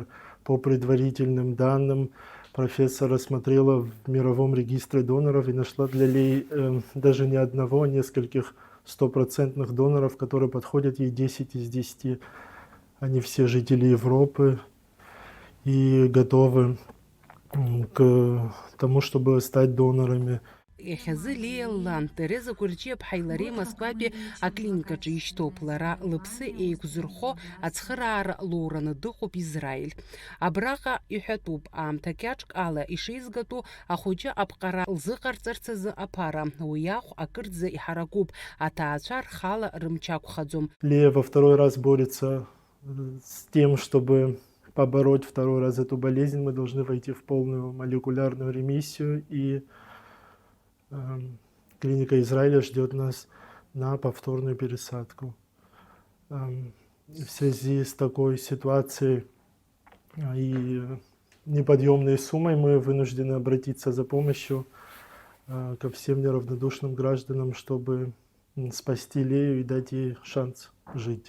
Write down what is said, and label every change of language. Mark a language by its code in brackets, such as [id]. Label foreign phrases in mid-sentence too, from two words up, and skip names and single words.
[ru] По предварительным данным, профессор рассмотрела в мировом регистре доноров и нашла для Лии даже не одного, а нескольких 100% доноров, которые подходят ей 10 из 10. Они все жители Европы и готовы к тому, чтобы стать донорами. [ab] Иахьазы Лиа лан Тереза Курчиаԥҳа илареи Москватәи аклиникаҿы ишьҭоуп. Лара лыԥсы еиқәзырхо ацхыраара лоураны дыҟоуп Израиль. Абраҟа иҳәатәуп, аамҭа кьаҿк ала ишеизгатәу ахәыҷы аԥҟара лзыҟарҵарц азы аԥара. Уи иахә акырӡа иҳаракуп, аҭаацәа рхала рымч ақәхаӡом. [ru] Лия во второй раз борется с тем, чтобы побороть второй раз эту болезнь. Мы должны войти в полную молекулярную ремиссию, и клиника Израиля ждет нас на повторную пересадку. В связи с такой ситуацией и неподъемной суммой мы вынуждены обратиться за помощью ко всем неравнодушным гражданам, чтобы спасти Лею и дать ей шанс жить.